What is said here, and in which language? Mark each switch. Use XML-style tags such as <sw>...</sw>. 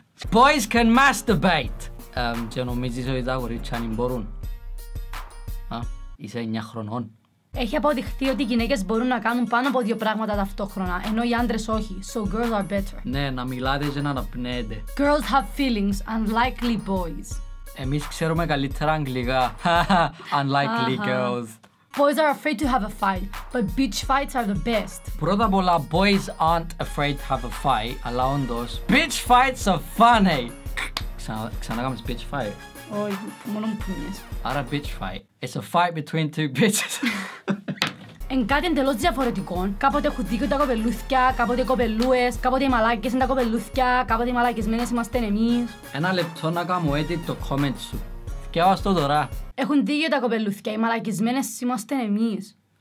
<en>Boys can masturbate.</en> <el>Και νομίζεις ότι τα κορίτσια αν μπορούν. Είσαι 9 χρονών. Έχει αποδειχθεί ότι οι γυναίκες μπορούν να κάνουν πάνω από 2 πράγματα ταυτόχρονα, ενώ οι άντρες όχι.</el> <en>So girls are better.</en> <el>Ναι, να μιλάτε και να αναπνέετε.</el> <en>Girls have feelings, unlikely boys.</en> <el>Εμείς ξέρουμε καλύτερα αγγλικά.</el> <en>Unlikely girls. Boys are afraid to have a fight, but bitch fights are the best.</en> <el>Πρώτα απ' όλα,</el> <en>boys aren't afraid to have a fight,</en> <el>αλλά όντως,</el> <en>bitch fights are funny.</en> <el>Ξανά κάνεις bitch fight. Όχι, μόνο μου πούνες.</el> <en>Άρα bitch fight. It's a fight between two bitches.</en> <el>Εν κάτι εντελώς διαφορετικό. Κάποτε έχουν δίκιο τα κοπελούθκια, κάποτε οι κοπελούες, κάποτε οι μαλάκες είναι τα κοπελούθκια, κάποτε οι μαλακισμένες είμαστε εμείς. Ένα λεπτό να κάνω edit το comment σου. Θκιάβας το τώρα. Έχουν δίκιο τα κοπελούθκια, οι μαλακισμένες είμαστε εμείς.</el>